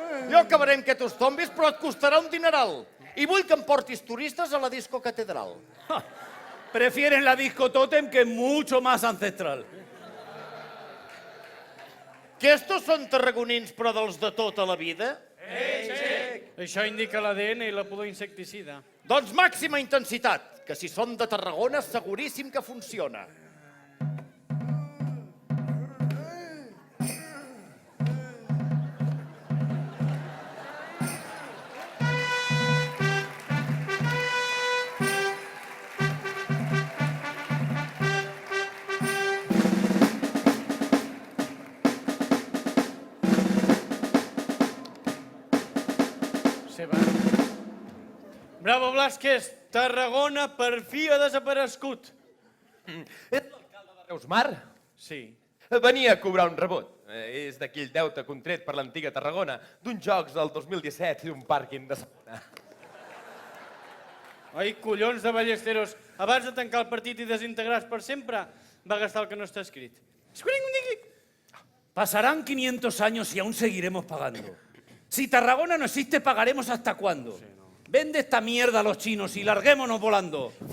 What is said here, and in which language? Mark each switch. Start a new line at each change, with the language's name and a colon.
Catalan: Jo acabaré amb aquests zombis, però et costarà un dineral. I vull que em portis turistes a la disco catedral.
Spanish: Prefieren la disco Totem, que es mucho más ancestral.
Catalan: Que estos són tarragonins, però dels de tota la vida? Això indica l'ADN i la pudor insecticida. Doncs màxima intensitat, que si són de Tarragona seguríssim que funciona. Bravo, Blasquez! Tarragona per fi ha desaparegut. Ets l'alcalde de Reusmar? Sí. Venia a cobrar un rebut. És d'aquell deute contret per l'antiga Tarragona, d'uns jocs del 2017 i d'un pàrquing de segona. Ai, collons de ballesteros. Abans de tancar el partit i desintegrar-se per sempre, va gastar el que no està escrit.
Spanish: Pasarán 500 años y aún seguiremos pagando. Si Tarragona no existe, ¿pagaremos hasta cuándo? Sí, no. Vende esta mierda a los chinos y larguémonos volando.